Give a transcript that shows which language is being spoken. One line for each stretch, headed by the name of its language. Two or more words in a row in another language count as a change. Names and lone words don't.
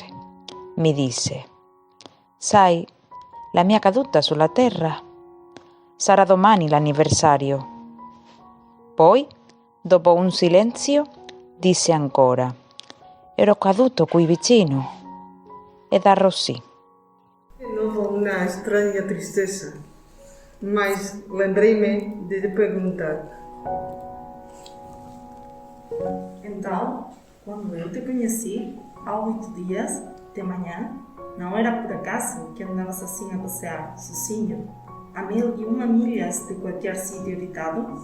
Italian: Mi disse: sai, la mia caduta sulla terra sarà domani l'anniversario. Poi, dopo un silenzio, disse ancora: ero caduto qui vicino ed arrossì.
Portuguese: De novo uma estranha tristeza, mas lembrei-me de lhe perguntar. Então, quando eu te conheci, há 8 dias de manhã, não era por acaso que andavas assim a passear, sozinho, a 1.001 milhas de qualquer sítio habitado?